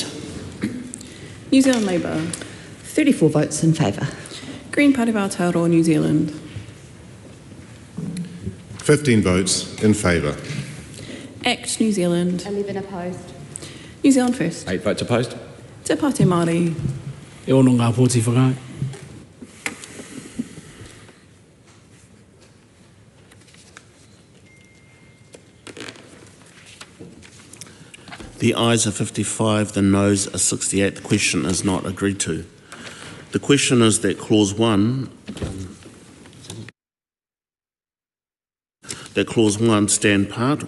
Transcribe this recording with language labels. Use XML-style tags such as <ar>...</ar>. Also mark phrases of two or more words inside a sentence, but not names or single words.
<en>New Zealand Labour. 34 votes in favour. Green Party of Aotearoa, New Zealand. 15 votes in favour. Act New Zealand. 11 opposed. New Zealand First. 8 votes opposed. Te Pāti Māori.</en> <mi>E ono ngā pōti whakae.</mi> <en>The ayes are 55, the noes are 68. The question is not agreed to. The question is that Clause 1 stand part.</en>